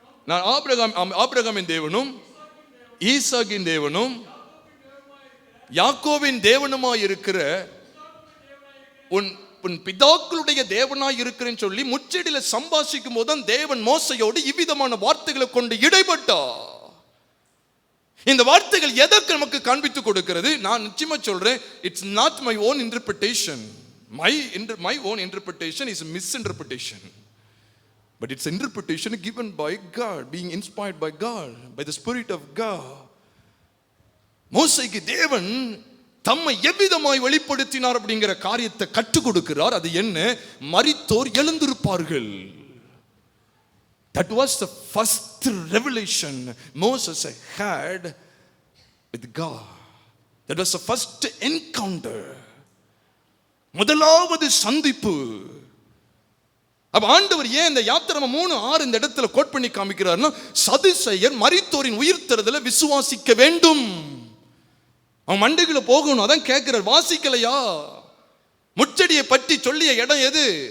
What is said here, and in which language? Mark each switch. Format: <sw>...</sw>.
<ta>நான் ஆபிரகாமின் தேவனும் ஈசாக்கின் தேவனும் யாக்கோவின் தேவனுமாய் இருக்கிற உன் பிதாக்களுடைய தேவனாய் இருக்கிறேன்னு சொல்லி முச்செடியில சம்பாஷிக்கும் போது தேவன் மோசையோடு இவ்விதமான வார்த்தைகளை கொண்டு இடைப்பட்டார். இந்த வார்த்தைகள் எதற்கு நமக்கு காண்பித்து கொடுக்கிறது? நான் நிச்சயமா சொல்றேன்,</ta> <en>It's not my own interpretation. My own interpretation is a misinterpretation. But it's interpretation given by God, being inspired by God, by the Spirit of God.</en> <ta>மோசைக்கு தேவன் தம்மை எவ்விதமாய் வெளிப்படுத்தினார் அப்படிங்கிற காரியத்தை கற்றுக் கொடுக்கிறார். அது என்ன? மரித்தோர் எழுந்திருப்பார்கள்.</ta> <en>That was the first revelation Moses had with God. That was the first encounter.</en> <ta>முதலாவது சந்திப்பு. அப்ப ஆண்டவர் ஏன் இந்த யாத்திராமம் 3:6 இந்த இடத்துல கோட் பண்ணி காமிக்கிறார்னா, சதுசேயர் மரித்தோரின் உயிர்த்தெழுதலை விசுவாசிக்க வேண்டும். அவன் மண்டைக்குள்ள போகணும். அதான் கேட்கிறார், வாசிக்கலையா? முச்செடியை பற்றி சொல்லிய இடம் எது?</ta>